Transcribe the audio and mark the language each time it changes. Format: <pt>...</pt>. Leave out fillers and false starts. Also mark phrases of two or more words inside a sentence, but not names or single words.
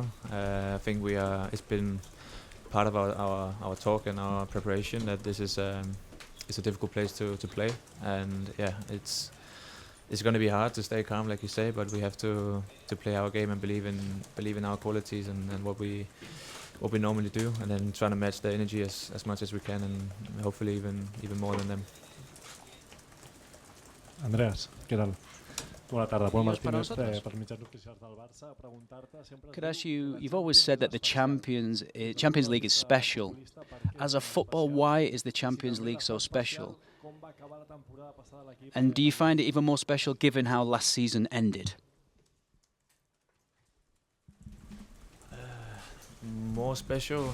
<en>I think it's been part of our talk and our preparation that this is it's a difficult place to play, and yeah, it's going to be hard to stay calm, like you say, but we have to play our game and believe in our qualities and what we normally do, and then trying to match the energy as much as we can, and hopefully even more than them.</en> <ca>Andreas, què tal? Bona tarda, Pol Martínez, per mitjans oficials del Barça, preguntar-te sempre...</ca> <en>Could I ask you, you've always said that the Champions League is special. As a football, why is the Champions League so special? And do you find it even more special given how last season ended? More special?</en>